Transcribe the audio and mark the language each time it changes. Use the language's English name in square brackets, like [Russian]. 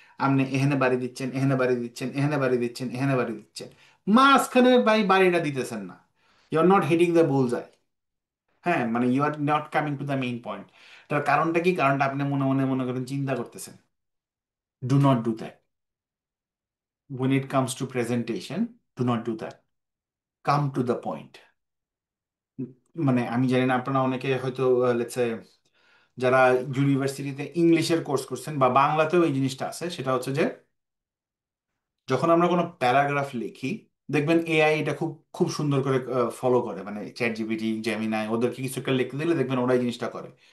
[Bangla] আপনি এখানে বাড়ি দিচ্ছেন, এখানে বাড়ি দিচ্ছেন, এখানে বাড়ি দিচ্ছেন, এখানে বাড়ি দিচ্ছেন, মাঝখানে বাড়িটা দিতেছেন না। [English] You are not hitting the bull's eye. [Bangla] হ্যাঁ, মানে [English] You are not coming to the main point. [Bangla] তার কারণটা কি? কারণটা আপনি মনে মনে মনে করেন চিন্তা করতেছেন। [English] Do not do that. when it comes to presentation, do not do that. Come to the point. [Bangla] মানে আমি জানি না, আপনারা অনেকে হয়তো লেটস যারা ইউনিভার্সিটিতে ইংলিশের কোর্স করছেন বা বাংলাতেও এই জিনিসটা আছে, সেটা হচ্ছে যে যখন আমরা কোনো প্যারাগ্রাফ লিখি, দেখবেন এআই এটা খুব খুব সুন্দর করে ফলো করে, মানে চ্যাট জিপিটি, জেমিনাই, ওদেরকে কিছু একটা লিখতে দিলে দেখবেন ওরাই জিনিসটা করে।